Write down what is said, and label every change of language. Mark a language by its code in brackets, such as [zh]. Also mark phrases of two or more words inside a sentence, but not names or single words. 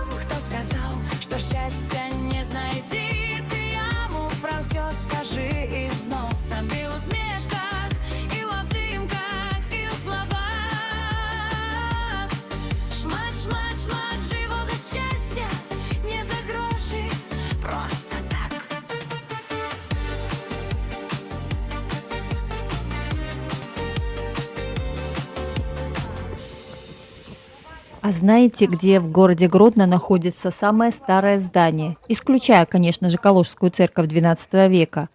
[be] Хто сказаў, што шчасця не знайдзі, ты яму пра ўсё скажы і зноў сабе ў усмешках, і ў абдымках, і ў словах. Шмат, шмат, шмат жывога шчасця, не за грошы, [ru] просто так. А знаете, где в городе Гродно находится самое старое здание? Исключая, конечно же, Калужскую церковь XII века.